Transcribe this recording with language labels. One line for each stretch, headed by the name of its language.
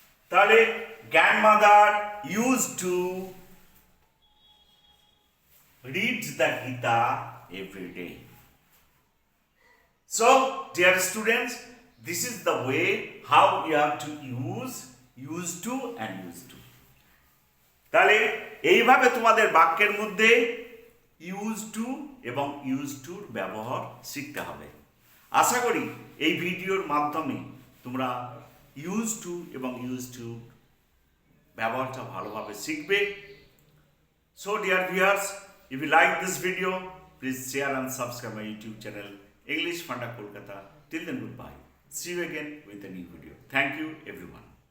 English: তাহলে grandmother use to reads the Gita every day. So, dear students, this is the way how you have to use to and use to.
Bangla: তাহলে এইভাবে তোমাদের বাক্যের মধ্যে use to এবং use টুর ব্যবহার শিখতে হবে। আশা করি এই ভিডিওর মাধ্যমে তোমরা ইউজ টু এবং ইউজ টু ব্যবহারটা ভালোভাবে শিখবে।
English: So, dear viewers, if you like this video, please share and subscribe my YouTube channel, English Funda Kolkata. Till then, goodbye. See you again with a new video. Thank you, everyone.